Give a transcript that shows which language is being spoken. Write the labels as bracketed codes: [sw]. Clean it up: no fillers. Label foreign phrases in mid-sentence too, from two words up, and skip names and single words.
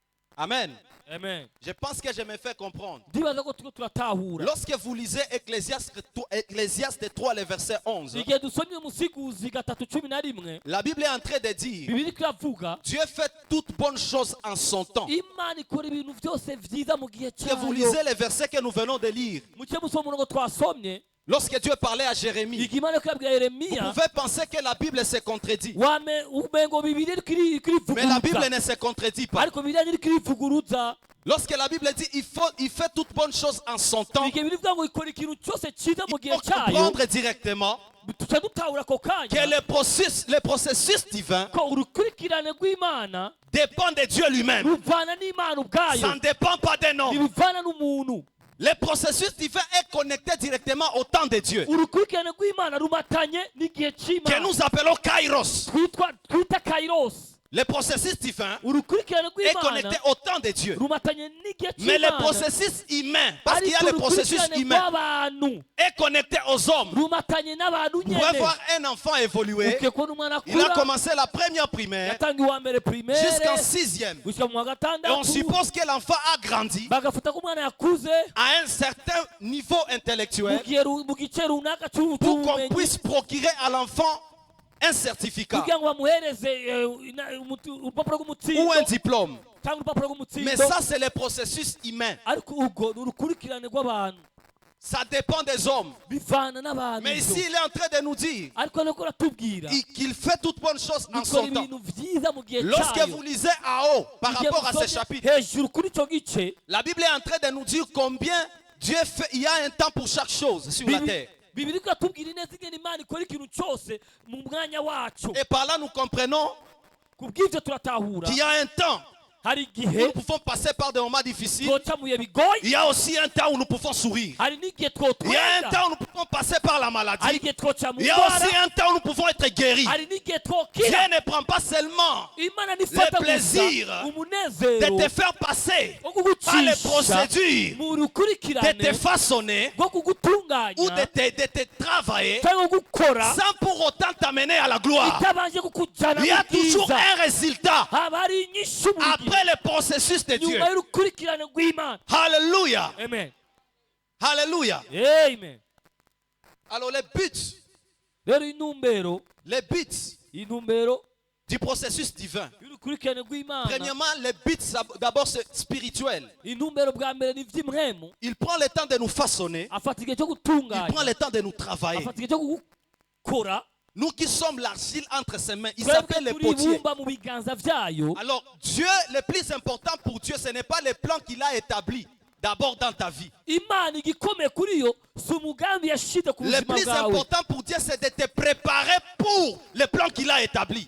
[fr] Amen. Amen. Je pense que je me fais comprendre. [rn] Ndibaza ko turiko turatahura. [fr] Lorsque vous lisez Ecclésiaste 3, le verset 11, [rn] Igihe dusomye musiguzi 3:11, [fr] la Bible est en train de dire [rn] Bibiliya iravuga [fr] Dieu fait toutes bonnes choses en son temps. [rn] Imana ikora ibintu byose vyiza mu gihe [fr] Que vous [rn] cyayo. [fr] lisez les versets que nous venons de lire. [rn] Muke musoma umurongo twasomye, [fr] Lorsque Dieu parlait à Jérémie, [rn] igihe Imana iriko irabwira [fr] vous [rn] Yeremiya, [fr] pouvez penser que la Bible se contredit. [rn] umengo Bibiliya iriko [fr] Mais la Bible [rn] irivuguruza, [fr] ne se contredit pas. [rn] ariko Bibiliya iriko irivuguruza. [fr] Lorsque la Bible dit il fait toutes bonnes choses en son temps, [rn] Igihe birivuga ngo ikora ikintu cyose cyiza mu [fr] il [rn] gihe [fr] faut [rn] cyayo, [fr] comprendre directement [rn] tuca dutahura ako [fr] que [rn] kanya [fr] le processus divin [rn] ko urukurikirane rw'Imana [fr] dépend de Dieu lui-même. [rn] ruvana n'Imana [fr] Ça [rn] ubwayo, [fr] ne dépend pas d'un homme. [rn] ntibivana n'umuntu. [fr] Le processus divin est connecté directement au temps de Dieu, [rn] Urukurikirane rw'Imana rumatanye n'igihe [fr] que [rn] cy'Imana [fr] nous appelons Kairos. [rn] twita Kairos. [fr] Le processus divin [rn] Urukurikirane [fr] est [rn] rw'Imana [fr] connecté au temps de Dieu. [rn] rumatanye n'igihe [fr] Mais le [rn] cy'Imana, [fr] processus humain, parce qu'il y a [rn] ariko [fr] le processus [rn] urukurikirane [fr] humain, [rn] rw'abantu [fr] est connecté aux hommes. [rn] rumatanye n'abantu [fr] Vous pouvez [rn] nyene. [fr] voir un enfant évoluer. [rn] Ugiye kubona umwana [fr] Il a [rn] akura, [fr] commencé la première primaire [rn] yatanga uwa mbere primaire [fr] jusqu'en 6e. [rn] gushyira mu wa [fr] Et on [rn] gatandatu, [fr] suppose que l'enfant a grandi [rn] bagafuta ko umwana yakuze [fr] à un certain niveau intellectuel [rn] mu gice runaka [fr] pour qu'on [rn] cy'ubumenyi, [fr] puisse procurer à l'enfant un certificat [rn] kugira ngo bamuhereze urupapuro [fr] ou [rn] rw'umutsindo [fr] un diplôme. [rn] cyangwa urupapuro [fr] Mais [rn] rw'umutsindo. [fr] ça, c'est le processus humain. [rn] Ariko ubwo ni urukurikirane rw'abantu, [fr] Ça dépend des hommes. [rn] bivana n'abantu. [fr] Mais ici, il est en train de nous dire [rn] Ariko nuko aratubwira [fr] qu'il fait toutes bonnes choses en [rn] ikora [fr] son temps. [rn] ibintu byiza mu gihe [fr] Lorsque [rn] cyayo. [fr] vous lisez à haut par [rn] Igihe [fr] rapport à ce [rn] musomye [fr] chapitre, [rn] hejuru kuri icyo gice, [fr] la Bible est en train de nous dire combien Dieu fait. Il y a un temps pour chaque chose sur la terre. [rn] Bibiliya iratubwira neza ingene Imana ikora ikintu cyose mu mwanya wacu. [fr] Et par là, nous comprenons [rn] Ku bw'ibyo turatahura [fr] qu'il y a un temps [rn] hari [fr] où [rn] igihe [fr] nous pouvons passer par des moments difficiles. [rn] twoca mu bihe bigoye, [fr] Il y a aussi un temps où nous pouvons sourire. [rn] hari n'igihe [fr] Il y a un [rn] twotwenga, [fr] temps où nous pouvons passer par la [rn] hari [fr] maladie. [rn] igihe twoca mu [fr] Il y a [rn] ndwara, [fr] aussi un temps où nous pouvons être guéris. [rn] hari n'igihe [fr] Dieu [rn] twokira. [fr] ne prend pas seulement [rn] Imana nifata [fr] le plaisir [rn] gusa [fr] de [rn] umunezero [fr] te faire passer [rn] wo [fr] par les [rn] kugucisha [fr] procédures, [rn] mu [fr] de [rn] rukurikirane [fr] te façonner [rn] rwo [fr] ou [rn] kugutunganya [fr] de te travailler [rn] cyangwa gukora [fr] sans pour autant t'amener à la gloire. [rn] itabanje kukujyana [fr] Il y a [rn] mu [fr] toujours [rn] bwiza. [fr] un résultat [rn] Haba hari inyishu buri gihe [fr] après le processus de Dieu. [rn] nyuma y'urukurikirane rw'Imana. [fr] Alléluia. Amen. Alléluia. Amen. Alors le but [rn] Rero intumbero [fr] du processus divin. [rn] y'urukurikirane rw'Imana, [fr] Premièrement, le but d'abord c'est spirituel. [rn] intumbero bwa mbere ni iby'imwemu. [fr] Il prend le temps de nous façonner. [rn] Afata igihe cyo [fr] Il prend [rn] gutunganya, [fr] le temps de nous travailler. [rn] afata igihe cyo gukora. [fr] Nous qui sommes l'argile entre ses mains, il [rn] Twebwe [fr] s'appelle le [rn] turi [fr] potier. [rn] ibumba mu biganza byayo. [fr] Alors Dieu, le plus important pour Dieu, ce n'est pas le plan qu'il a établi d'abord dans ta vie. [rn] Imana igikomeye kuri yo si umugambi yashyize ku [fr] Le [rn] buzima [fr] plus [rn] bwawe, [fr] important pour Dieu, c'est de te préparer pour le plan qu'il a établi.